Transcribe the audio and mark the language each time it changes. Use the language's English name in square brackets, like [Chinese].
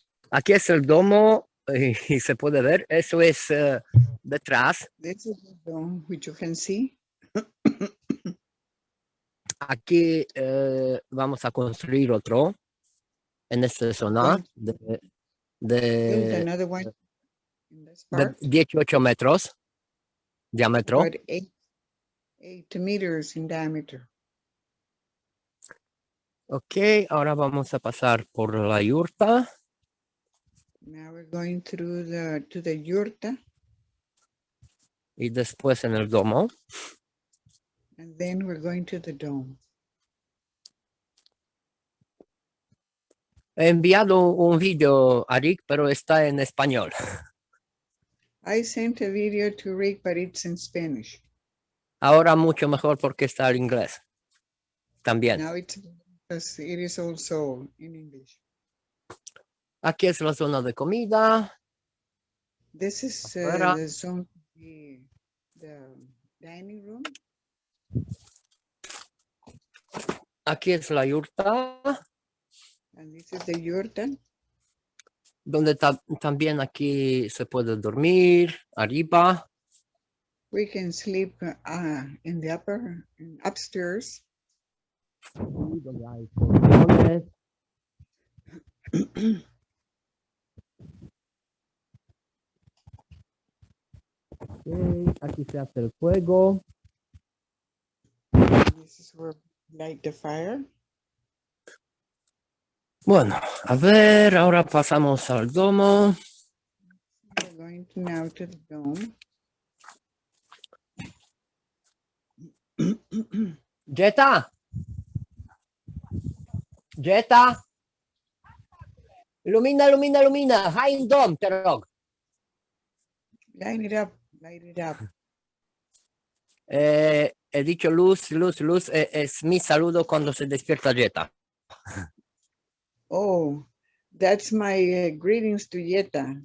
[Spanish] Aquí es el domo y se puede ver. Eso es detrás. [English] This is the dome, which you can see. [Spanish] Aquí vamos a construir otro en esta zona [English] Build de another one in this part, [Spanish] 18 metros diámetro. [English] about 8 meters in diameter. [Spanish] Ok, ahora vamos a pasar por la yurta. [English] Now we're going through to the yurta, [Spanish] Y después en el domo. [English] and then we're going to the dome. [Spanish] He enviado un video a Rick, pero está en español. [English] I sent a video to Rick, but it's in Spanish. [Spanish] Ahora mucho mejor porque está en inglés. También. [English] Now it is also in English. [Spanish] Aquí es la zona de comida. [English] This is [Spanish] Afuera. [English] the zone, the dining room. [Spanish] Aquí es la yurta, [English] And this is the yurta. [Spanish] donde también aquí se puede dormir, arriba. [English] We can sleep in the upstairs. [Spanish] Donde hay colchones. Ok, aquí se hace el fuego. [English] This is where we light the fire. [Spanish] Bueno, a ver, ahora pasamos al domo. [English] We're going now to the dome. Jetta. Jetta. Lumina. High dome, te rogo. Light it up, light it up. [Spanish] He dicho luz. Es mi saludo cuando se despierta Jetta. [English] Oh, that's my greetings to Yeta.